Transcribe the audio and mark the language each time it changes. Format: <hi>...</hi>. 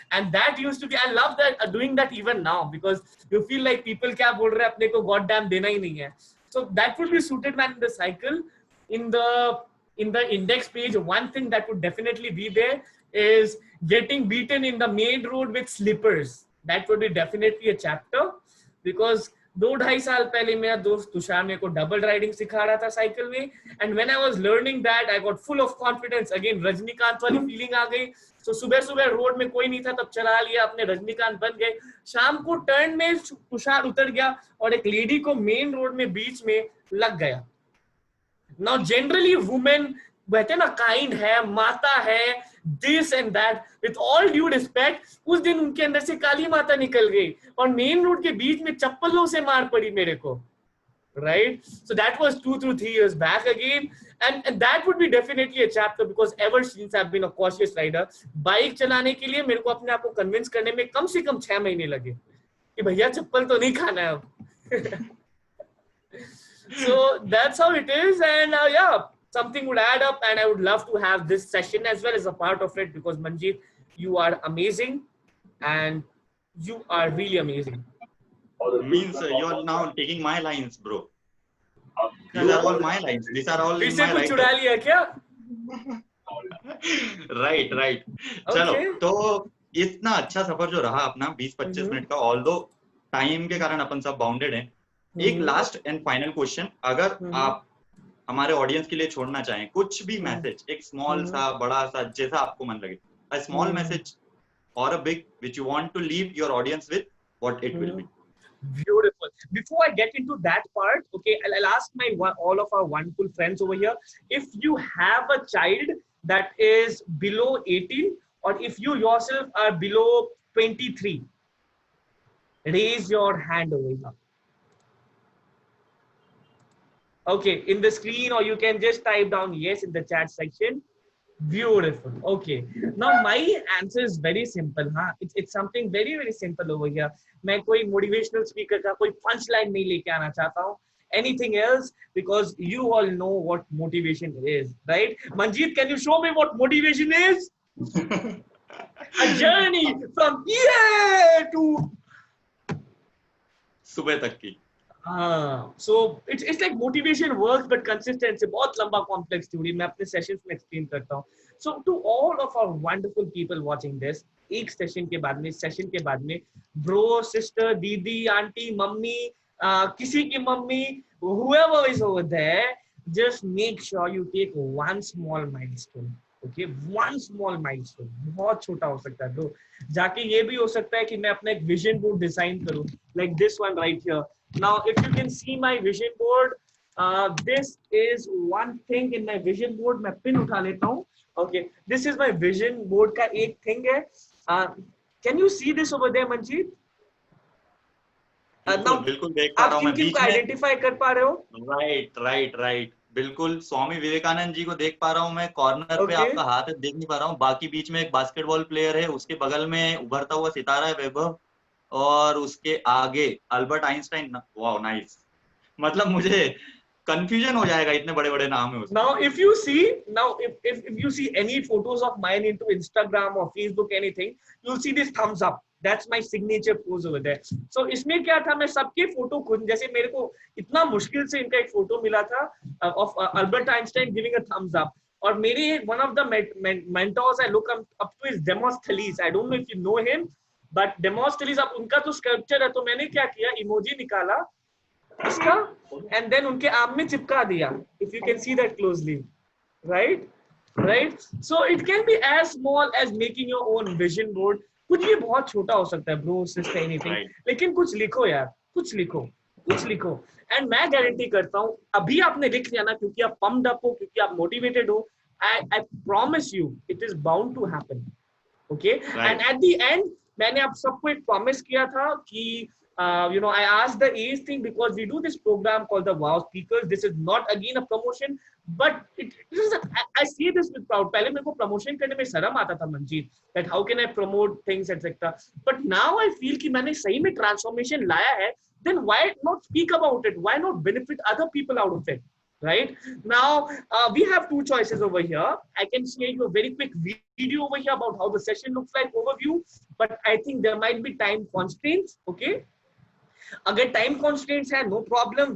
<en>And that used to be, I love that, doing that even now, because you feel like people</en> <hi>kya bol rahe apne ko goddamn dena hi nahi hai.</hi> <en>So that would be Suited Man in the Cycle. In the index page, one thing that would definitely be there is getting beaten in the main road with slippers. That would be definitely a chapter, because 2-2.5</en> <hi>साल पहले मेरा दोस्त तुषार मेरे को double riding सिखा रहा था cycle में,</hi> <en>And when I was learning that I got full of confidence.</en> <hi>Again Rajinikanth वाली फीलिंग आ गई. सो सुबह रोड में कोई नहीं था, तब चला लिया, अपने रजनीकांत बन गए. शाम को टर्न में तुषार उतर गया और एक लेडी को मेन रोड में बीच में लग गया. नाउ जनरली वुमेन कहते ना काइंड है, माता है,</hi> <en>this and that, with all due respect,</en> <hi>उस दिन उनके अंदर से काली माता निकल गई और मेन रोड के बीच में चप्पलों से मार पड़ी मेरे को.</hi> <en>right? So that was 2 to 3 years back again, and that would be definitely a chapter, because ever since I've been a cautious rider.</en> <hi>Bike चलाने के लिए मेरे को अपने आप को convince करने में कम से कम 6 महीने लगे कि भैया चप्पल तो नहीं खाना है अब.</hi> <en>So that's how it is, and yeah, something would add up, and I would love to have this session as well as a part of it, because Manjeet, you are amazing, and you are really amazing. Means you're now taking my lines, bro. These are all my lines. These are all in my</en> <hi>कुछ चुरा लिया क्या?</hi> <en>Right.</en> <hi>चलो, तो इतना अच्छा सफर जो रहा अपना 20-25 मिनट का, ऑल्दो टाइम के कारण अपन सब बाउंडेड हैं. एक लास्ट एंड फाइनल क्वेश्चन, अगर आप हमारे ऑडियंस के लिए छोड़ना चाहें कुछ भी मैसेज, एक स्मॉल सा, बड़ा सा, जैसा आपको मन लगे,</hi> <en>a small message or a big which you want to leave your audience with, what it will be. Beautiful. Before I get into that part, okay, I'll ask all of our wonderful friends over here, if you have a child that is below 18, or if you yourself are below 23, raise your hand over here. Okay, in the screen, or you can just type down yes in the chat section. Beautiful. Okay. Now my answer is very simple. It's something very, very simple over here.</en> <hi>मैं कोई motivational speaker का कोई punch line नहीं लेके आना चाहता हूँ.</hi> <en>Anything else, because you all know what motivation is, right? Manjeet, can you show me what motivation is? A journey from here to</en> <hi>सुबह तक की.</hi> <en>So it's like motivation works, but consistency</en> <hi>बहुत लंबा</hi> <en>complex theory.</en> <hi>मैं अपने sessions में explain करता हूँ.</hi> <en>So to all of our wonderful people watching this,</en> <hi>एक session के बाद में</hi> <en>bro, sister, दीदी, auntie, mummy, किसी की mummy, whoever is over there, just make sure you take one small milestone. Okay, one small milestone.</en> <hi>बहुत छोटा हो सकता है, bro. जाके ये भी हो सकता है कि मैं अपना एक vision board design करूँ,</hi> <en>like this one right here. Now, if you can see my vision board, this is one thing in my vision board.</en> <hi>मैं pin उठा लेता हूँ.</hi> <en>Okay, this is my vision board का एक thing है. Can you see this over there, Manjeet? Now,</en> <hi>बिल्कुल देख पा रहा हूँ मैं. बीच में आइडेंटिफाई कर पा रहे हो? राइट. बिल्कुल स्वामी विवेकानंद जी को देख पा रहा हूँ मैं. कॉर्नर पे आपका हाथ है, देख नहीं पा रहा हूँ. बाकी बीच में एक बास्केटबॉल प्लेयर है, उसके बगल में उभरता हुआ सितारा है वैभव, और उसके आगे अल्बर्ट आइंस्टाइन. Wow, nice. मतलब मुझे कंफ्यूजन हो जाएगा, इतने बड़े बड़े नाम है उसमें.</hi> <en>Now if you see any photos of mine into Instagram or Facebook, anything, you'll see this thumbs up. That's my signature pose over there.</en> <hi>So इसमें क्या था, मैं सबके फोटो खुद, जैसे मेरे को इतना मुश्किल से इनका एक फोटो मिला था</hi> <en>of Albert Einstein giving a thumbs up. और मेरे one of the mentors I look up to is Demosthenes. I don't know if you know him, but Demosthenes,</en> <hi>अब उनका तो स्कल्पचर है, तो मैंने क्या किया, इमोजी निकाला इसका, and then उनके आर्म में चिपका दिया.</hi> <en>If you can see that closely, right? So it can be as small as making your own vision board.</en> <hi>कुछ भी बहुत छोटा हो सकता है, bro, sister, anything. लेकिन कुछ लिखो यार, कुछ लिखो. And मैं गारंटी करता हूँ, अभी आपने लिख लिया ना, क्योंकि आप pumped up हो, क्योंकि आप motivated हो,</hi> <en>I promise you, it is bound to happen. Okay? And at the end,</en> <hi>मैंने आप सबको एक promise किया था कि</hi> <en>I asked the age thing because we do this program called the Wow Speakers. This is not again a promotion, but I say this with proud.</en> <hi>पहले मेरे को promotion करने में शर्म आता था, Manjeet,</hi> <en>that how can I promote things, etc. But now I feel</en> <hi>कि मैंने सही में transformation लाया है.</hi> <en>Then why not speak about it? Why not benefit other people out of it? Right now, we have two choices over here. I can share you a very quick video over here about how the session looks like, overview. But I think there might be time constraints. Okay. अगर time constraints है, no problem.</en>